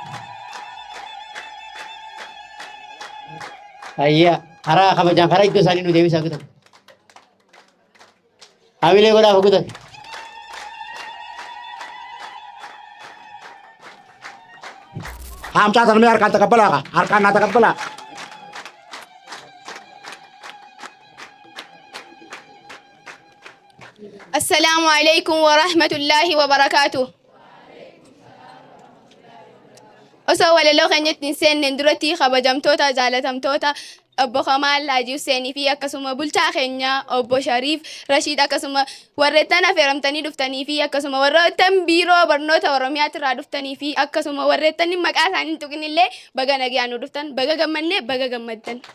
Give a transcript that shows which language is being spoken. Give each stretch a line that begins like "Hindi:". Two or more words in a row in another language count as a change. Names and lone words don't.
Oromo: Ayyaa karaa kabajaan karaa iddoo isaanii nu deebisaa kutan. Haamilee godhaaf kutan. Hamca tanmi harkaan takabbala harkaan naa takabbala.
Arabic: السلام عليكم ورحمة الله وبركاته.
Oromo: osoo walaloo keenyatti hin seenne duratti kabajamtoota jaalatamtoota obbo Kamaal Haji Huseenii fi akkasuma bulchaa keenya obbo Shariif Rashiid akkasuma warreettan affeeramtanii dhuftanii fi akkasuma warreettan biiroo barnoota Oromiyaatti irraa dhuftanii fi akkasuma warreettan maqaa isaanii hin tuqinillee baga nagaan nu dhuftan baga gammanne baga gammaddan.